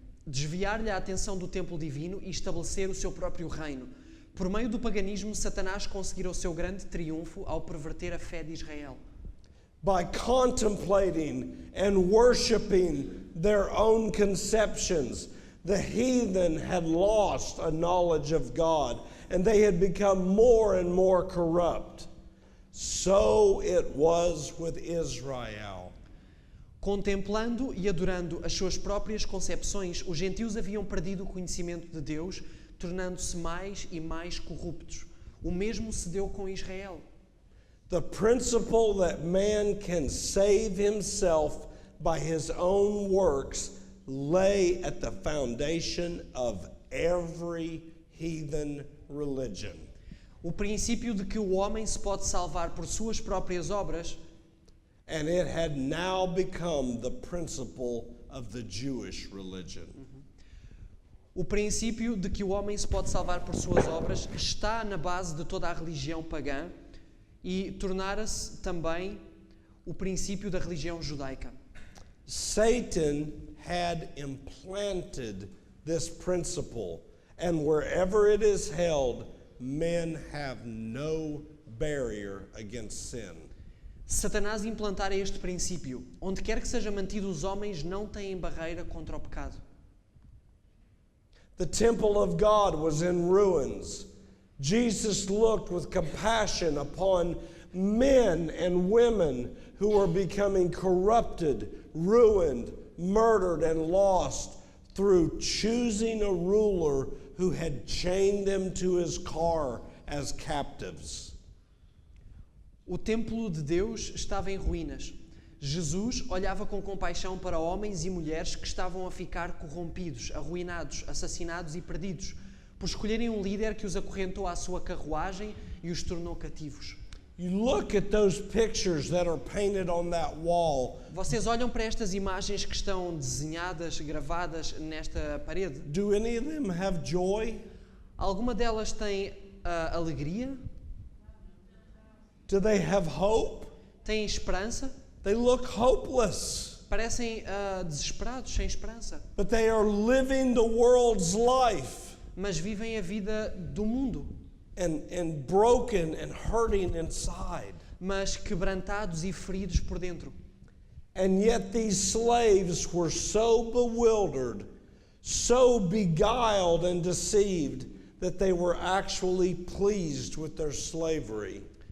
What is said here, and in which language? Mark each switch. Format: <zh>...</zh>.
<pt>Desviar-lhe a atenção do templo divino e estabelecer o seu próprio reino. Por meio do paganismo, Satanás conseguira o seu grande triunfo ao perverter a fé de Israel.</pt> <en>By contemplating and worshiping their own conceptions, the heathen had lost a knowledge of God, and they had become more and more corrupt. So it was with Israel.</en> <pt>Contemplando e adorando as suas próprias concepções, os gentios haviam perdido o conhecimento de Deus, tornando-se mais e mais corruptos. O mesmo se deu com Israel.</pt> <en>The principle that man can save himself by his own works lay at the foundation of every heathen religion.</en> <pt>O princípio de que o homem se pode salvar por suas próprias obras,</pt> <en>and it had now become the principle of the Jewish religion.</en> <pt>O princípio de que o homem se pode salvar por suas obras está na base de toda a religião pagã e tornara-se também o princípio da religião judaica.</pt> <en>Satan had implanted this principle, and wherever it is held, men have no barrier against sin.</en> <pt>Satanás implantara este princípio. Onde quer que seja mantido, os homens não têm barreira contra o pecado.</pt> <en>The temple of God was in ruins. Jesus looked with compassion upon men and women who were becoming corrupted, ruined, murdered, and lost through choosing a ruler who had chained them to his car as captives.</en> <pt>O templo de Deus estava em ruínas. Jesus olhava com compaixão para homens e mulheres que estavam a ficar corrompidos, arruinados, assassinados e perdidos, por escolherem um líder que os acorrentou à sua carruagem e os tornou cativos.</pt> <en>You look at those pictures that are painted on that wall.</en> <pt>Vocês olham para estas imagens que estão desenhadas, gravadas nesta parede?</pt> <en>Do any of them have joy?</en> <pt>Alguma delas tem alegria?</pt> <en>Do they have hope?</en> <pt>Têm esperança?</pt> <en>They look hopeless.</en> <pt>Parecem desesperados, sem esperança.</pt> <en>But they are living the world's life.</en> <pt>Mas vivem a vida do mundo.</pt> <en>And broken and hurting inside.</en> <pt>Mas quebrantados e feridos por dentro.</pt> <en>And yet these slaves were so bewildered, so beguiled and deceived that they were actually pleased with their slavery.</en>